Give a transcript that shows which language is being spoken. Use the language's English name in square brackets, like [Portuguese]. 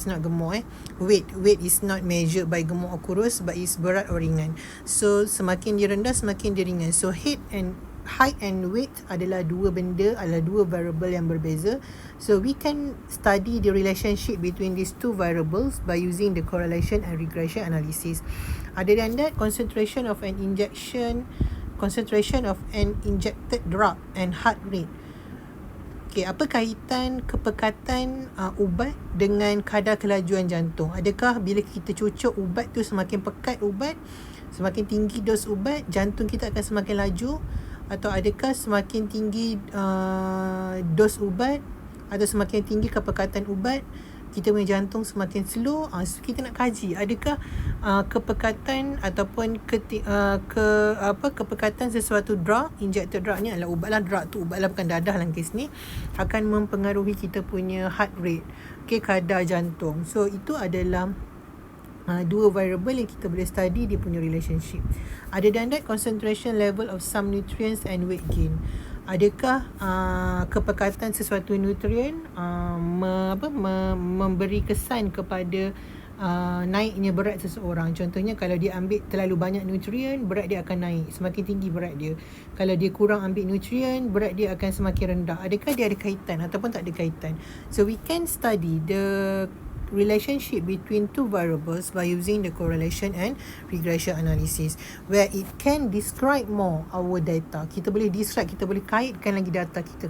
[English] It's not [Malay] gemuk [English] Weight is not measured by gemuk or [Malay] kurus, [English] but is berat or ringan. [Malay] So semakin dia rendah semakin dia ringan. So height and weight adalah dua variable yang berbeza. [English] So we can study the relationship between these two variables by using the correlation and regression analysis. Other than that, concentration of an injected drug and heart rate. [Malay] Okay, apa kaitan kepekatan ubat dengan kadar kelajuan jantung? Adakah bila kita cucuk ubat tu semakin pekat ubat, semakin tinggi dos ubat, jantung kita akan semakin laju? Atau adakah semakin tinggi dos ubat atau semakin tinggi kepekatan ubat, kita punya jantung semakin slow? So kita nak kaji adakah kepekatan ataupun kepekatan sesuatu drug, injected drug ni adalah ubat lah, drug tu ubat lah, bukan dadah dalam kes ni, akan mempengaruhi kita punya heart rate, okay, kadar jantung. So itu adalah dua variable yang kita boleh study dia punya relationship. [English] Other than that, concentration level of some nutrients and weight gain. [Malay] Adakah kepekatan sesuatu nutrien memberi kesan kepada naiknya berat seseorang? Contohnya kalau dia ambil terlalu banyak nutrien, berat dia akan naik, semakin tinggi berat dia. Kalau dia kurang ambil nutrien, berat dia akan semakin rendah. Adakah dia ada kaitan ataupun tak ada kaitan? [English] So we can study the relationship between two variables by using the correlation and regression analysis, where it can describe more our data. [Malay] Kita boleh describe, kita boleh kaitkan lagi data kita.